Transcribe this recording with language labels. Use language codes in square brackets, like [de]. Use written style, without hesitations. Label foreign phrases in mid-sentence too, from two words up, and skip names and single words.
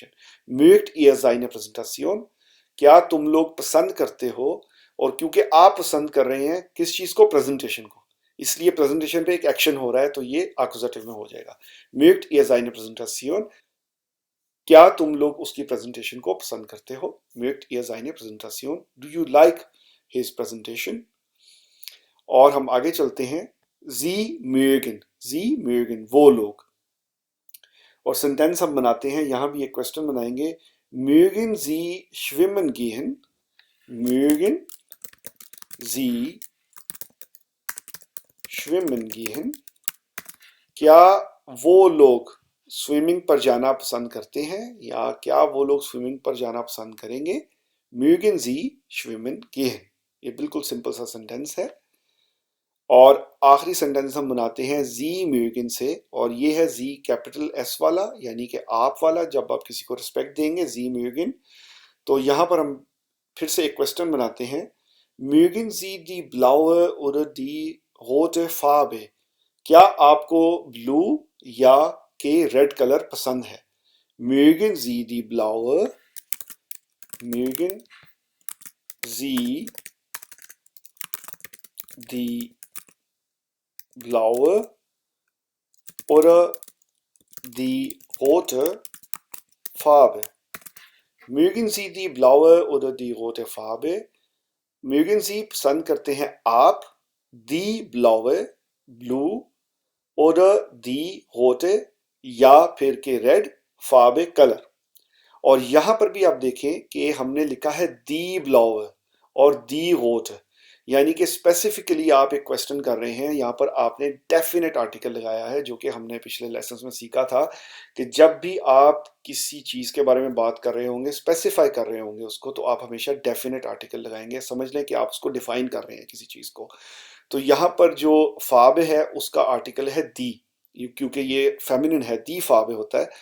[de] Mögt ihr seine Präsentation? [hi] क्या तुम लोग पसंद करते हो? और क्योंकि आप पसंद कर रहे हैं किस चीज को? प्रेजेंटेशन को, इसलिए प्रेजेंटेशन पे एक एक्शन हो रहा है तो ये एक्यूजेटिव में हो जाएगा। [de] Mögt ihr seine Präsentation? [hi] क्या तुम लोग उसकी प्रेजेंटेशन को पसंद करते हो? [de] Mögt ihr seine Präsentation? [en] Do you like his presentation? [hi] और हम आगे चलते हैं। [de] Sie mögen [hi] वो लोग। और सेंटेंस हम बनाते हैं, यहां भी एक क्वेश्चन बनाएंगे। [de] Mögen Sie schwimmen gehen? Mögen Sie schwimmen gehen? [hi] क्या वो लोग स्विमिंग पर जाना पसंद करते हैं, या क्या वो लोग स्विमिंग पर जाना पसंद करेंगे? [de] Mögen Sie schwimmen gehen? [hi] ये बिल्कुल सिंपल सा सेंटेंस है। और आखिरी सेंटेंस हम बनाते हैं [de] Sie mögen [hi] से, और ये है जी [en] capital S [hi] वाला, यानी कि आप वाला, जब आप किसी को रिस्पेक्ट देंगे [de] Sie mögen. [hi] तो यहाँ पर हम फिर से एक क्वेश्चन बनाते हैं। [de] mögen Sie die blaue oder die rote Farbe? [hi] क्या आपको ब्लू या के [en] red colour [hi] पसंद है? [de] Mögen Sie die blaue? Mögen Sie die blaue oder die rote Farbe? Mögen Sie die blaue oder die rote Farbe? Mögen Sie [hi] पसंद करते हैं आप [de] die blaue ब्लू oder die rote [hi] या फिर के रेड [de] Farbe कलर। [hi] और यहां पर भी आप देखें कि हमने लिखा है [de] die blaue [hi] और [de] die rote, [hi] यानी कि स्पेसिफिकली आप एक क्वेश्चन कर रहे हैं। यहाँ पर आपने [en] definite article [hi] लगाया है, जो कि हमने पिछले लेसन्स में सीखा था कि जब भी आप किसी चीज के बारे में बात कर रहे होंगे, स्पेसिफाई कर रहे होंगे उसको, तो आप हमेशा [en] definite article [hi] लगाएंगे। समझ लें कि आप उसको डिफाइन कर रहे हैं किसी चीज को। तो यहाँ पर जो फाबे है उसका आर्टिकल है दी, क्योंकि ये फेमिनिन है, [de] die Farbe [hi] होता है।